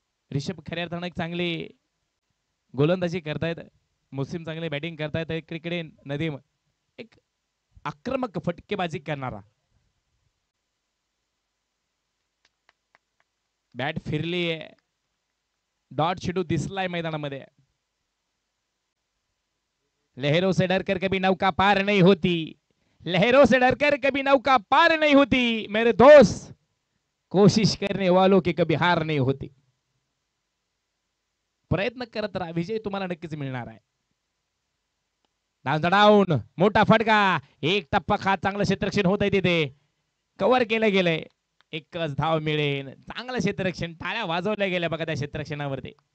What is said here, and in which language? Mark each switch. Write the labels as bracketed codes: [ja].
[mr] ऋषभ खऱ्या अर्थानं एक चांगली गोलंदाजी करतायत. मुस्लिम चांगले बॅटिंग करतायत. इकडे नदीम एक आक्रमक फटकेबाजी करणारा. बॅट फिरली आहे. डॉट चेंडू दिसलाय मैदानामध्ये. [hi] लहरों से डरकर कभी नौका पार नहीं होती. लहरों से डरकर कभी नौका पार नहीं होती मेरे दोस्त. कोशिश करने वालों की कभी हार नहीं होती. [mr] प्रयत्न करत राहा. विजय तुम्हाला नक्कीच मिळणार आहे. डाऊन मोठा फटका. एक टप्पा खात चांगलं क्षेत्ररक्षण होत आहे तिथे. कव्हर केलं गेलंय. एकच धाव मिळेल. चांगलं क्षेत्ररक्षण. टाळ्या वाजवल्या गेल्या बघा त्या क्षेत्ररक्षणावरती.